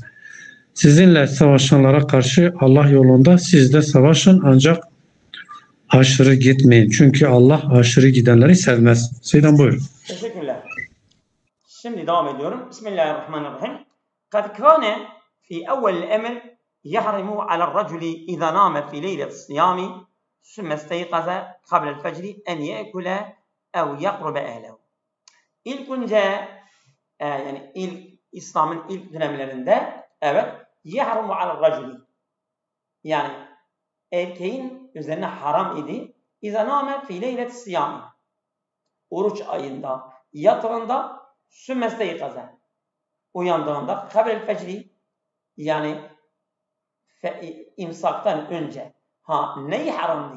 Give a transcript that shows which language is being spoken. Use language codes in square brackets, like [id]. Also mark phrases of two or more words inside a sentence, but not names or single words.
[tr] Sizinle savaşanlara karşı Allah yolunda siz de savaşın ancak aşırı gitmeyin. Çünkü Allah aşırı gidenleri sevmez. Seyyidem buyur. Teşekkürler. Şimdi devam ediyorum. [ar] بسم الله الرحمن الرحيم. قد كان في أول الأمر يحرم على الرجل إذا نام في ليلة الصيام ثم استيقظ قبل الفجر أن يأكل أو يقرب أهله. [tr] İlk önce yani İslam'ın ilk dönemlerinde evet [ar] يحرم على الرجل [tr] yani erkeğin üzerine haram idi. [ar] إذا نام في ليلة الصيام [tr] oruç ayında yatağında sümmesteykaza uyandığında [ar] قبل الفجر [tr] yani imsaktan önce neyi haramdı?